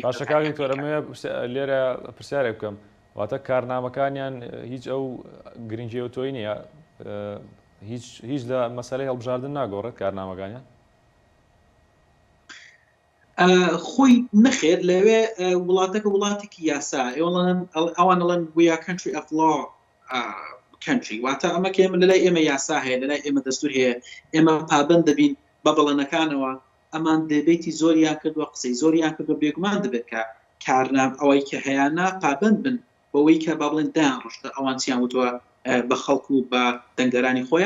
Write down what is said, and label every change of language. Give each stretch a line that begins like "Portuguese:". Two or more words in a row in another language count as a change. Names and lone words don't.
Central Kurdish: باشەکانی تۆرەمە لێرە پرسیارێک بکەم واتە کارنامەکانیان هیچ ئەو گرنگجێوتۆی نییە هیچ لە مەسەلەی هەڵبژاردن ناگۆڕێت کارنامەکانیان؟ خۆی نەخێت لەوێ وڵاتەکە وڵاتێکی یاسا ئەوان ئەڵەن
English: we are country of law country
Central Kurdish: واتە ئەمە کە ئێمە لەلای ئێمە یاسا هەیە لەلای ئێمە دەستور هەیە ئێمە پابند دەبین بە بەڵەنەکانەوە ئەمان دەبێتی زۆریان کردووە قسەی زۆریان کردووە بێگومان دەبێت کە کارنام ئەوەی کە هەیەنا پابند بن بەوەی کە با بڵێن دایان ڕۆشتە ئەوان چیان وتووە بە خەڵکو و بە دەنگدەرانی خۆیان.